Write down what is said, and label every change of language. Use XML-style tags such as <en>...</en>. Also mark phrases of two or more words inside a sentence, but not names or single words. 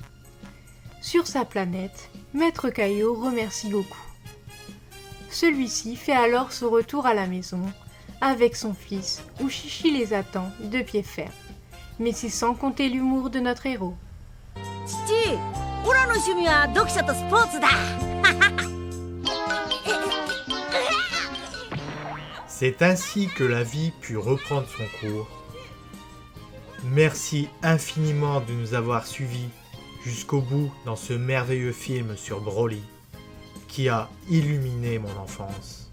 <fr>Sur sa planète, Maître Kaio remercie Goku. Celui-ci fait alors son retour à la maison avec son fils où Chichi les attend de pied ferme. Mais c'est sans compter l'humour de notre héros. Chichi,</fr> <ja>オラの趣味は読書とスポーツだ。</ja> <fr>C'est ainsi que la vie put reprendre son cours. Merci infiniment de nous avoir suivis jusqu'au bout dans ce merveilleux film sur Broly qui a illuminé mon enfance.</fr>